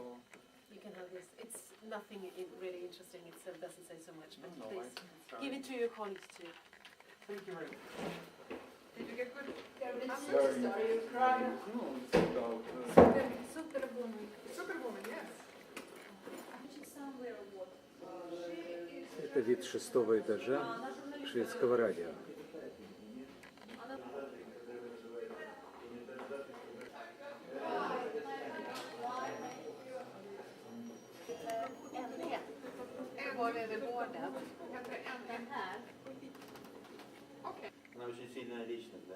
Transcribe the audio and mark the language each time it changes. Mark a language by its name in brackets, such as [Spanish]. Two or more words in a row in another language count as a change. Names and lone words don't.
[English] You can have this. It's nothing really interesting. It doesn't say so much, but No, please I- give it to your colleagues too. Thank you very much. Did you get good? Are you crying? No, it's about... Superwoman, yes. [Russian] Это вид шестого этажа шведского радио. [Swedish] Var är det båda? [English] Okay. [Russian] Она очень сильная личность, да?